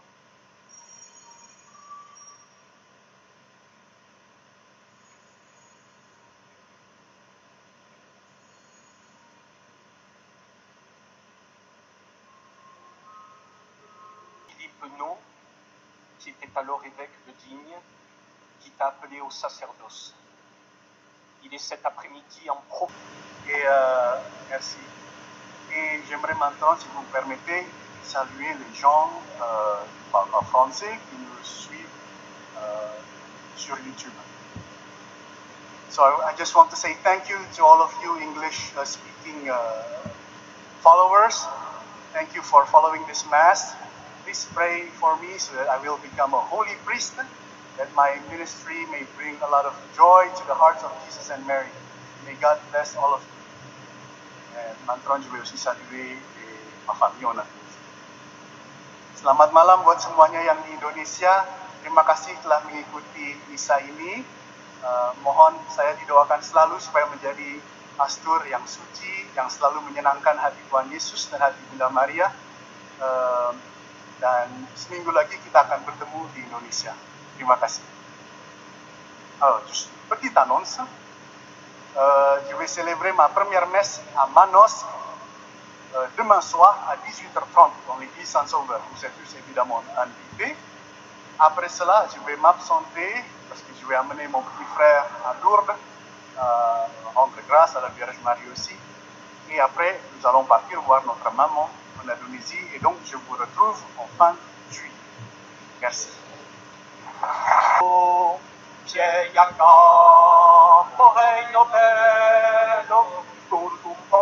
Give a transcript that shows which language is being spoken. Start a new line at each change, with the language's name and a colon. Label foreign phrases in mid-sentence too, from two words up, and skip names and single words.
French: Philippe No, qui était alors évêque de Digne, qui t'a appelé au sacerdoce. Il est cet après-midi en pro. Et merci. Et j'aimerais maintenant, si vous me permettez, saluer les gens qui parlent pas français, qui nous suivent sur YouTube.
English: So I just want to say thank you to all of you English speaking followers. Thank you for following this Mass. Please pray for me so that I will become a holy priest, that my ministry may bring a lot of joy to the hearts of Jesus and Mary. May God bless all of you.
French: And Mantron, je vais aussi saluer ma famille en Indonesia.
Indonesian: Selamat malam buat semuanya yang di Indonesia. Terima kasih telah mengikuti misa ini. Mohon saya didoakan selalu supaya menjadi pastor yang suci, yang selalu menyenangkan hati Tuhan Yesus dan hati Bunda Maria. Dan seminggu lagi kita akan bertemu di Indonesia. Terima kasih.
French: Juste petite annonce. Je vais célébrer ma première messe à Manosque demain soir à 18h30 dans l'église Saint-Sauveur. Vous êtes tous évidemment invités. Après cela, je vais m'absenter parce que je vais amener mon petit frère à Lourdes, rendre grâce à la Vierge Marie aussi. Et après, nous allons partir voir notre maman en Indonésie. Et donc, je vous retrouve en fin juillet. Merci. Oh, reino bello, cultum